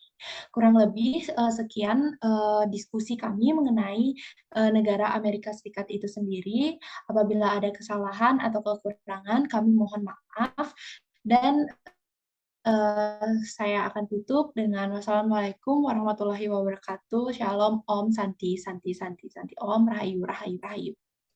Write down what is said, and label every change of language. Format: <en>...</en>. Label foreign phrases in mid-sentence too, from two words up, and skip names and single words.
<id>Kurang lebih sekian diskusi kami mengenai negara Amerika Serikat itu sendiri. Apabila ada kesalahan atau kekurangan, kami mohon maaf. Dan saya akan tutup dengan</id> <ar>والسلام عليكم ورحمة الله وبركاته.</ar> <id>Shalom,</id> <sa>ॐ शान्तिः शान्तिः शान्तिः शान्तिः ॐ,</sa> <ban>Rahayu, Rahayu, Rahayu.</ban>